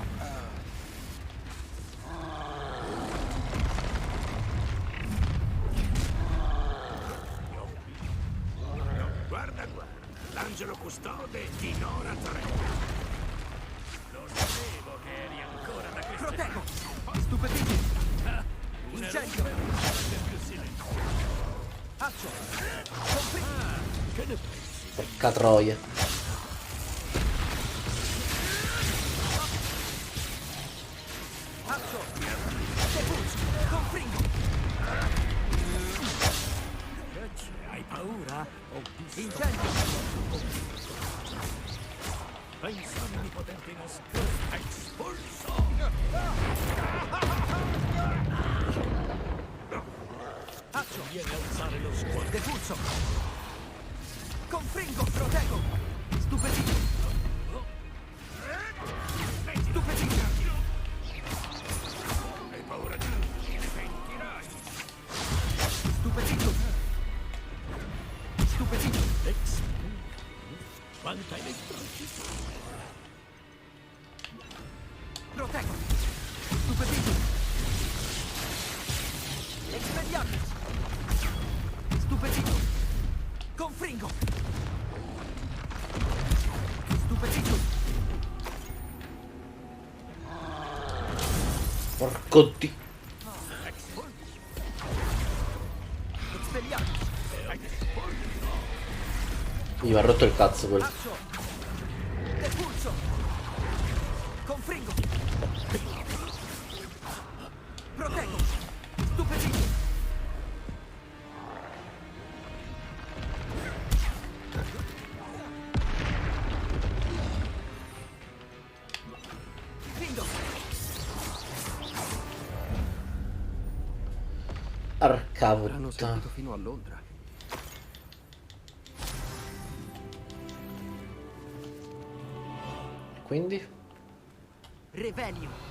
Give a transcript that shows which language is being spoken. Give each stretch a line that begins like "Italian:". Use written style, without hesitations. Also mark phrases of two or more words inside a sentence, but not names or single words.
Italian: Guarda, l'angelo custode di Nora Trent. Lo sapevo che eri ancora da queste Proteggo! parti. Stupefìti! Un Incendio! più silenzioso. Accio! Confringo! Che ne pensi? Porca troia. Accio! Depulso! Confringo! Hai paura? Ho visto. Incendio! Pensa all'onnipotente nascosto. Espulso! Accio! Vieni a alzare lo sguardo. Depulso! Confringo! Proteggo! Stupefìti! Stupefìti! Hai paura di lui? Ne pentirai. Stupefìto! Stupefìto! Ex. Quanta elettricità. Proteggo! Stupefìto! Expelliarmus! Stupefìto! Confringo! Stupefìto! Conti. Mi ha rotto il cazzo quello. Confringo. Proteggo. Stupefito. Findo. Arca Hanno puttana. seguito fino a Londra. Quindi? Revelio.